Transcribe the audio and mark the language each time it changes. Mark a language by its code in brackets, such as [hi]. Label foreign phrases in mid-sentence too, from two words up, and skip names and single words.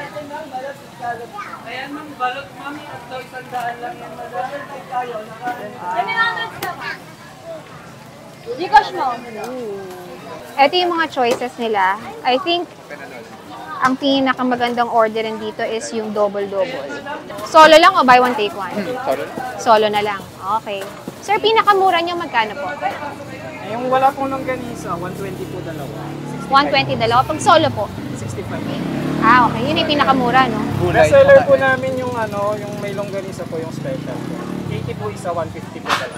[tl] Ayan, ma'am, balot, ma'am. Tatlo, 100 lang yan, madam. Gcash mo? Ito yung mga choices nila. [en] I think, [tl] ang pinakamagandang orderin dito is yung double-double. Solo lang o [en] buy one, take one? [tl] Sorry? Solo na lang. Okay. Sir, pinakamura niyo magkano po? Yung wala pong longganisa, 120 po dalawa. 120 dalawa. Pag solo po? 65. Ah, okay. Yun yung pinakamura, no? [en] Best seller [tl] po namin yung yung may longganisa po yung special. 80 po isa, 150 po dalawa.